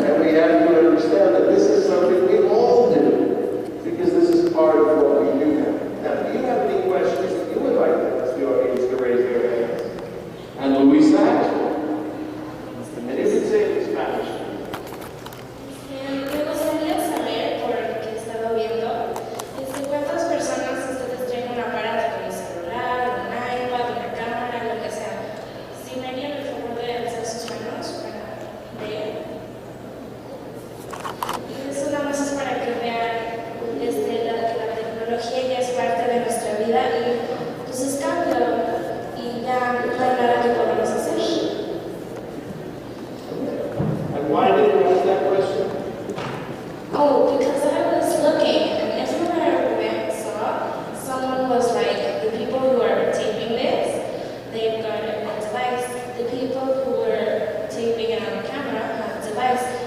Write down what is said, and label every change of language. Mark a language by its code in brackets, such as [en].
[en] And we have to understand that this is something we all do, because this is part of what we do now. Now, do you have any questions that you would like to ask the audience to raise their hands? And Luisa has one. And you can say it in Spanish. [es] Me gustaría saber, por lo que he estado viendo, cuántas personas ustedes traen un aparato como un celular, un iPad, una cámara, lo que sea. Si me harían el favor de alzar sus manos para leer. Eso nada más es para que vean la tecnología ya es parte de nuestra vida y pues es cambio y ya no hay nada que podamos hacer. [en] And why did you ask that question? Oh, because I was looking and everywhere I went saw someone was like, the people who are taping this, they've got a device. The people who were taping it on camera have a device.